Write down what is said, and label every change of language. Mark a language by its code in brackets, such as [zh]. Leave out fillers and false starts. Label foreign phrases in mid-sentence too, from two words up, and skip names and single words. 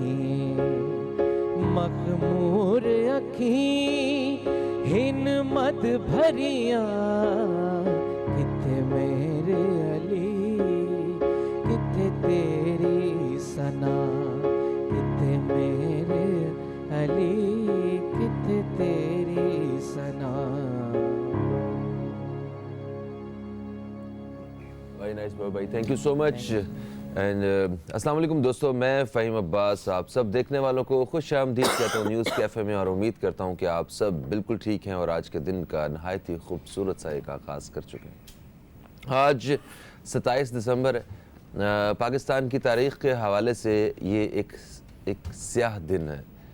[pa] ਮਖਮੂਰ ਅੱਖੀਂ ਹਿਨ ਮਦ ਭਰੀਆਂ ਕਿੱਥੇ ਮੇਰੇ ਅਲੀ ਕਿੱਥੇ ਤੇਰੀ ਸਨਾ ਕਿੱਥੇ ਮੇਰੇ ਅਲੀ ਕਿੱਥੇ ਤੇਰੀ ਸਨਾ किथे मेरे अली किथे तेरी सना। [en] very nice भाई, thank you so much. [ur] एंड السلام علیکم دوستو، میں فہیم عباس آپ سب دیکھنے والوں کو خوش آمدید کہتا ہوں نیوز کیفے میں اور امید کرتا ہوں کہ آپ سب بالکل ٹھیک ہیں اور آج کے دن کا نہایت ہی خوبصورت سا ایک آغاز کر چکے ہیں. آج 27 دسمبر پاکستان کی تاریخ کے حوالے سے یہ ایک سیاہ دن ہے.